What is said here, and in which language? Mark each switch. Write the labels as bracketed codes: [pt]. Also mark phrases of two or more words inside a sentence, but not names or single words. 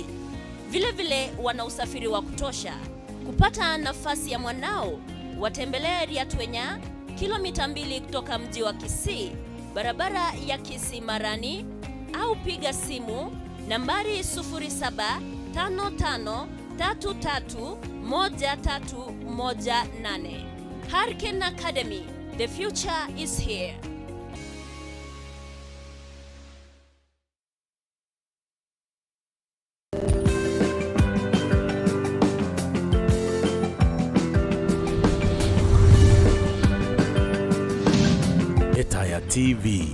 [sw] Vile vile wana usafiri wa kutosha. Kupata nafasi ya mwanao, watembelee Yatwenya, kilomita 2 kutoka mji wa Kisii, barabara ya Kisii Marani, au piga simu nambari 0755331318. [en] Hurricane Academy, the future is here. Etaya TV.